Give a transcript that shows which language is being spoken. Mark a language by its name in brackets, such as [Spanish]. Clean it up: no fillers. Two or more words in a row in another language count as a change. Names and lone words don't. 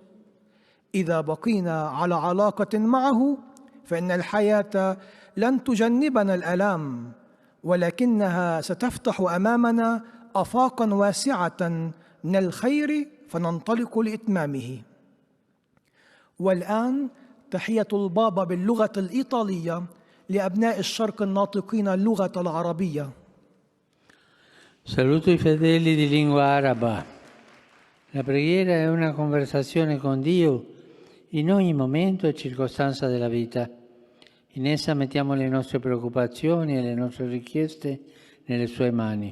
[Arabic] إذا بقينا على علاقة معه فإن الحياة لن تجنبنا الآلام، ولكنها ستفتح أمامنا آفاقاً واسعة من الخير فننطلق لإتمامه. والآن تحية البابا باللغة الإيطالية لأبناء الشرق الناطقين اللغة العربية. [Italian] Saluto i fedeli di lingua araba. La preghiera è una conversazione con Dio in ogni momento e circostanza della vita. In essa mettiamo le nostre preoccupazioni e le nostre richieste nelle sue mani.